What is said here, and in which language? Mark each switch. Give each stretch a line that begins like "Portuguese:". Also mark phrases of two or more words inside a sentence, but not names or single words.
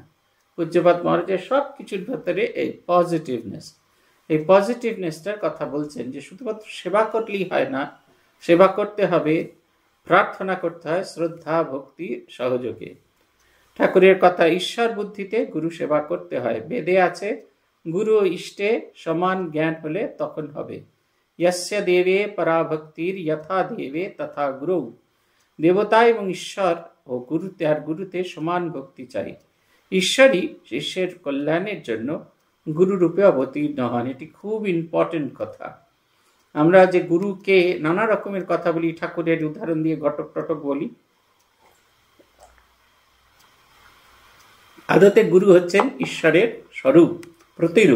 Bangla: পূজ্যপাদ মহারাজের সব কিছুর ভেতরে এই পজিটিভনেস, এই পজিটিভনেসটার কথা বলছেন যে শুধুমাত্র সেবা করলেই হয় না, সেবা করতে হবে, প্রার্থনা করতে হয় শ্রদ্ধা ভক্তি সহযোগে। ঠাকুরের কথা, ঈশ্বর বুদ্ধিতে গুরু সেবা করতে হয়। বেদে আছে, গুরু ও ইষ্টে সমান জ্ঞান হলে তখন হবে।
Sanskrit: यस्य देवे पराभक्तिर यथा देवे तथा गुरु।
Bangla: দেবতা এবং ঈশ্বর ও গুরুতে আর গুরুতে সমান ভক্তি চাই। ঈশ্বরই শিষ্যের কল্যাণের জন্য গুরুরূপে অবতীর্ণ হন। এটি খুব ইম্পর্টেন্ট কথা। আমরা যে গুরুকে নানা রকমের কথা বলি, ঠাকুরের উদাহরণ দিয়ে ঘটক টটক বলি, আদতে গুরু হচ্ছেন ঈশ্বরের স্বরূপ, প্রতিরূপ।